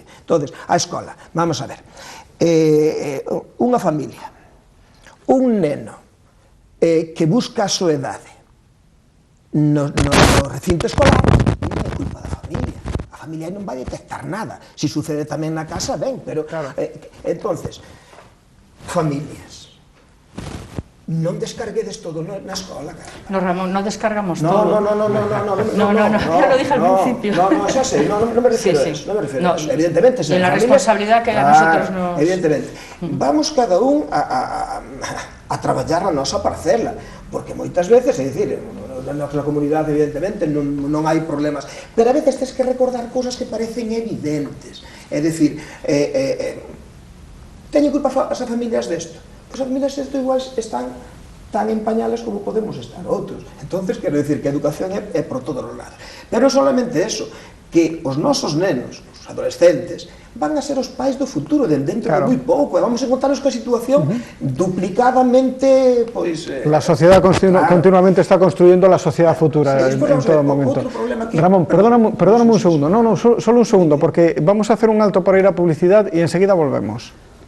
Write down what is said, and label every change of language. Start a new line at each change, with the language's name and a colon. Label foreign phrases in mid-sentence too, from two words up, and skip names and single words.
Galician: Entonces, a escola,
Spanish: vamos a ver,
Galician: unha familia, un neno que busca a soedade no recinto escolar, non é culpa da familia. A familia non vai detectar nada. Si sucede tamén na casa, ben, pero... Entonces, familias, non descarguedes todo na escola, cara.
Spanish: No, Ramón, no descargamos No, todo. ya lo dije al principio. No,
Galician: xa sei,
Spanish: no me refiero a eso, no me refiero a eso. Evidentemente, y en la responsabilidad que a nosotros nos... Evidentemente.
Galician: Vamos cada un a traballar na nosa parcela, porque moitas veces, é dicir, na nosa comunidade, evidentemente, non hai problemas, pero
Spanish: a veces
Galician: tens que recordar cousas que parecen evidentes. É dicir, teñen culpa as familias desto? Pois as familias desto igual están tan
Spanish: en pañales
Galician: como podemos estar outros. Entonces, quero dicir que a educación é por todos os lados. Pero non solamente eso, que os nosos nenos, os adolescentes, van a ser os pais do futuro dentro de moi pouco, e vamos a encontrarnos coa situación duplicadamente, pois...
Spanish: La sociedad continuamente está construyendo la sociedad futura en todo momento. Ramón, perdóname un segundo, solo un segundo, porque vamos a hacer un alto para ir a publicidad y enseguida volvemos.